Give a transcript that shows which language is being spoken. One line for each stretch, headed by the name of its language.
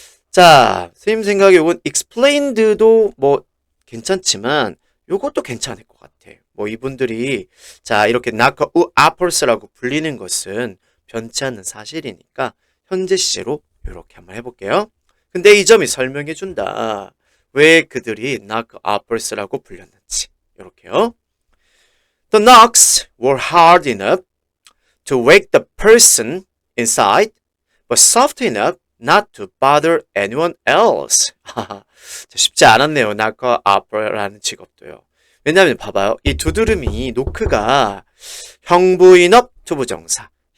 Korean: 자, 선생님 생각에 요건 explained도 뭐 괜찮지만 요것도 괜찮을 것 같아. 뭐 이분들이 자 이렇게 knocker-uppers라고 불리는 것은 변치 않는 사실이니까 현재 시제로 이렇게 한번 해볼게요. 근데 이 점이 설명해 준다. 왜 그들이 knocker-uppers라고 불렸는지. 이렇게요.
English: The knocks were hard enough to wake the person inside, but soft enough not to bother anyone else.
Korean: 쉽지 않았네요. knocker-upper라는 직업도요. 왜냐하면 봐봐요. 이 두드름이 노크가 형부인업 투부정사.